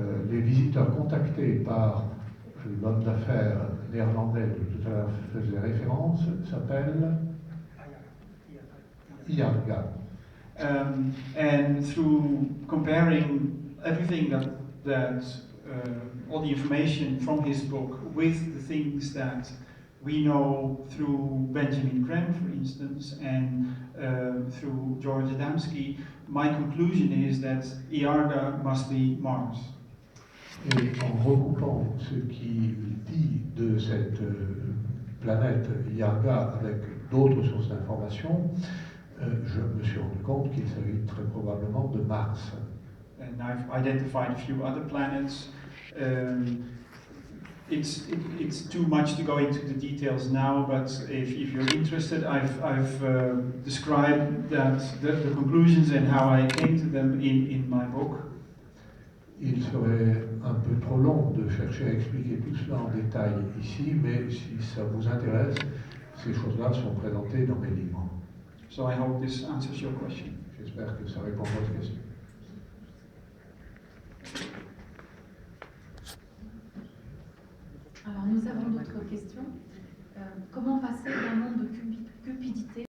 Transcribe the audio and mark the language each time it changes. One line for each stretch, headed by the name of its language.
French: les visiteurs contactés par l'homme d'affaires néerlandais dont tout à l'heure faisait référence s'appelle IARGA.
English: And through comparing everything that all the information from his book with the things that we know through Benjamin Graham, for instance, and through George Adamski, my conclusion is that IARGA must be Mars.
French: Et en recoupant ce qu'il dit de cette planète IARGA avec d'autres sources d'informations, je me suis rendu compte qu'il s'agit très probablement de Mars.
English: And I've identified a few other planets. It's too much to go into the details now, but if you're interested, I've described the conclusions and how I came to them in my book.
French: Il serait un peu trop long de chercher à expliquer tout cela en détail ici, mais si ça vous intéresse, ces choses-là sont présentées dans mes livres.
English: So I hope this answers your question.
French: J'espère que ça répond à votre question. Alors nous avons d'autres questions. Comment passer d'un monde de cupidité